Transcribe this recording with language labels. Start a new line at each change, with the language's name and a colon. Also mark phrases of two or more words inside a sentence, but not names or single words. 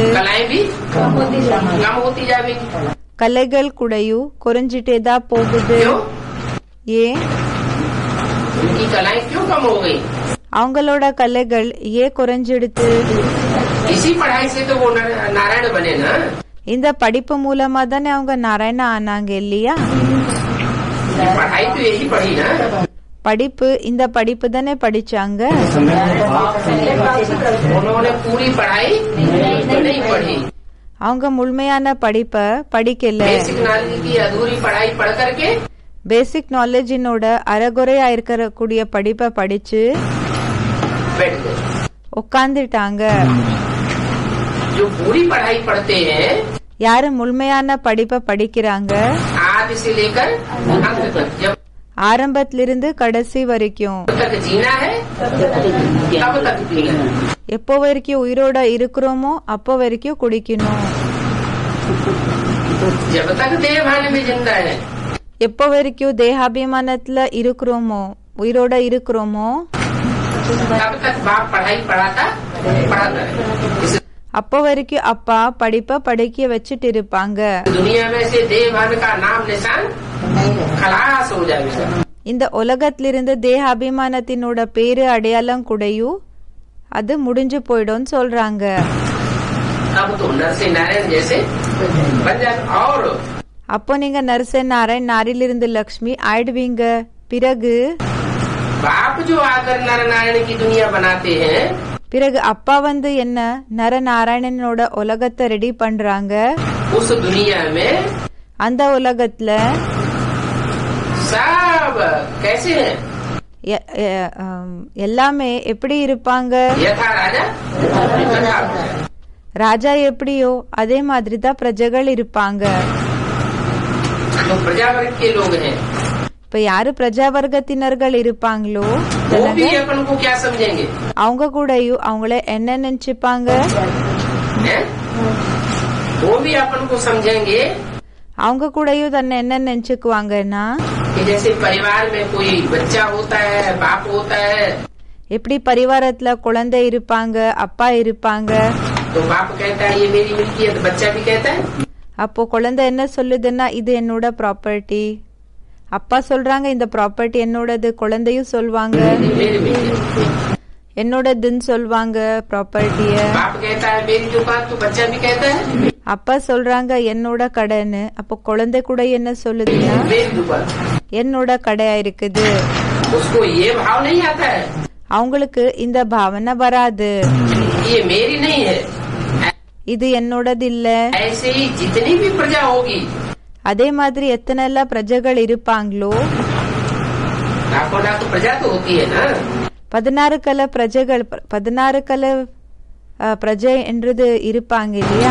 Hindi: कलाएं भी कम होती जाएंगी.
Tamil: கலைகள் கூடயும் குறைஞ்சிட்டேதான் போகுது.
Hindi: क्यों?
Tamil: ஏன்?
Hindi: उनकी कलाएं क्यों कम हो गई?
Tamil: அவங்களோட கலைகள் ஏன் குறைஞ்சிடுது?
Hindi: इसी पढ़ाई से तो वो नारायण बने ना.
Tamil: இந்த படிப்பு மூலமா தானே அவங்க நாராயண ஆனாங்க இல்லையா?
Hindi: पढ़ाई तो यही पढ़ी ना.
Tamil: படிப்பு இந்த படிப்பு தானே படிச்சாங்க.
Hindi: उन्होंने पूरी पढ़ाई नहीं पढ़ी.
Tamil: அவங்க முழுமையான படிப்ப படிக்கல.
English: basic knowledge
Hindi: की अधूरी पढ़ाई पढ़ करके
English: basic knowledgeினோட
Tamil: அறகுறையா இருக்கக்கூடிய படிப்பை படிச்சு
Hindi: बैठ गए.
Tamil: உட்கார்ந்துட்டாங்க.
Hindi: जो पूरी पढ़ाई पढ़ते हैं,
Tamil: யாரு முழுமையான படிப்பை படிக்கிறாங்க
Hindi: आदि से लेकर अंत तक, जब
Tamil: ஆரம்பத்திலிருந்து கடைசி வரைக்கும்
Hindi: तक जीना है तब तक पीना है.
Tamil: எப்போ வரைக்கும் உயிரோட இருக்கிறோமோ அப்போ வரைக்கும் குடிக்கணும்.
Hindi: जब तक देह भान में जिंदा है
Tamil: எப்போ வரைக்கும் தேகாபிமானத்துல இருக்கிறோமோ உயிரோட இருக்கிறோமோ
Hindi: तब तक बाप पढ़ाई पढ़ाता है.
Tamil: அப்போ வரைக்கும் அப்பா படிப்பை படிக்க வச்சுட்டு இருப்பாங்க.
Hindi: दुनिया में से देह भान का नाम निशान खलास हो जाएगा.
Tamil: இந்த உலகத்திலிருந்து தேகாபிமானத்தினோட பேரு அடையாளம் கூடயும் அது முடிஞ்சு போயிடும் சொல்றாங்க.
Hindi: अब तो नर से नारायण जैसे बन जाए. और
Tamil: அப்போ நீங்க
Hindi: नर से नारायण
Tamil: நாரிலிருந்து லக்ஷ்மி ஆயிடுவீங்க. பிறகு
Hindi: बाप जो आकर नर नारायण की दुनिया बनाते हैं,
Tamil: பிறகு அப்பா வந்து என்ன நரநாராயணனோட உலகத்தை ரெடி பண்றாங்க.
Hindi: उस दुनिया में
Tamil: அந்த உலகத்துல
Hindi: सब कैसे हैं?
Tamil: எல்லாமே எப்படி இருப்பாங்க?
Hindi: यथा राजा तथा प्रजा.
Tamil: ராஜா எப்படியோ அதே மாதிரி தான் பிரஜைகள் இருப்பாங்க.
Hindi: जो प्रजा वर्ग के लोग हैं,
Tamil: இப்ப யாரு பிரஜா வர்க்கத்தினர்கள் இருப்பாங்களோ
Hindi: वो भी अपन को क्या समझेंगे?
Tamil: அவங்க கூடயும் அவங்கள என்ன நினைச்சுப்பாங்க?
Hindi: हैं? वो भी अपन को समझेंगे
Tamil: அவங்க கூடயும் தன்னை என்ன நினைச்சுக்குவாங்கன்னா
Hindi: कि जैसे परिवार में कोई बच्चा होता है, बाप होता है,
Tamil: எப்படி பரிவாரத்துல குழந்தை இருப்பாங்க, அப்பா இருப்பாங்க,
Hindi: तो बाप कहता है ये मेरी मिल्कियत, बच्चा भी कहता है
Tamil: அப்போ குழந்தை என்ன சொல்லுதுன்னா இது என்னோட ப்ராப்பர்ட்டி. அப்பா சொல்றாங்க இந்த ப்ராப்பர்ட்டி என்னோடது. குழந்தையும் சொல்வாங்க
Hindi: ये मेरी मिल्कियत।
Tamil: என்னோடதுன்னு சொல்வாங்க ப்ராப்பர்ட்டிய.
Hindi: बाप कहता है मेरी दुकान, तो बच्चा भी कहता है
Tamil: அப்பா சொல்றாங்க என்னோட கடைன்னு. அப்போ குழந்தை கூட என்ன சொல்லுதுன்னா
Hindi: मेरी दुकान।
Tamil: என்னோட கடையா இருக்குது.
Hindi: उसको ये भाव नहीं आता है
Tamil: அவங்களுக்கு இந்த பாவனை வராது,
Hindi: ये मेरी नहीं है।
Tamil: இது என்னோடது இல்ல.
Hindi: ऐसे ही जितनी भी प्रजा होगी,
Tamil: அதே மாதிரி எத்தனை எல்லாம் பிரஜைகள் இருப்பாங்களோ,
Hindi: लाखों लाख प्रजा तो होती है ना,
Tamil: 16 கல பிரஜைகள், 16 கல பிரஜை என்றது இருப்பாங்க இல்லையா.